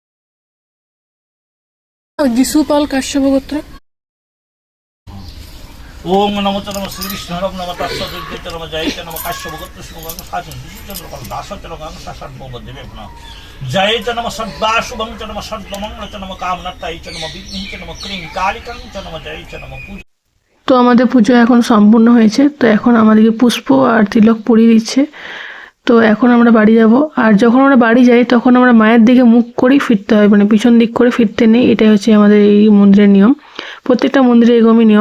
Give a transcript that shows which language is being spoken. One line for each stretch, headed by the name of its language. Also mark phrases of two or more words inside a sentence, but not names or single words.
Bangla: যিশু পাল কাশ্যপ গোত্র।
Sanskrit: ওম নমো চ নমঃ শ্রীবিষ্ণু নমঃ তৎসৎ চ নমঃ জয় চ নমঃ কাশ্যপ গোত্র শুভং সাচন বিশুচন্দ্র দাস চ নমঃ শাসন দেবে পুনঃ জয় চ নমঃ সদ্বা শুভং চ নমঃ সদ্মমঙ্গল চ নমঃ কামনাত্তাই চ নমঃ বিঘ্নিং চ নমঃ ক্রিং কালিকাং চ নমঃ জয় চ নমঃ পূজা।
Bangla: তো আমাদের পুজো এখন সম্পূর্ণ হয়েছে, তো এখন আমাদেরকে পুষ্প আর তিলক পরিয়ে দিচ্ছে। তো এখন আমরা বাড়ি যাব, আর যখন আমরা বাড়ি যাই তখন আমরা মায়ের দিকে মুখ করেই ফিরতে হয়, মানে পিছন দিক করে ফিরতে নেই। এটাই হচ্ছে আমাদের এই মন্দিরের নিয়ম, প্রত্যেকটা মন্দিরে এরকমই নিয়ম।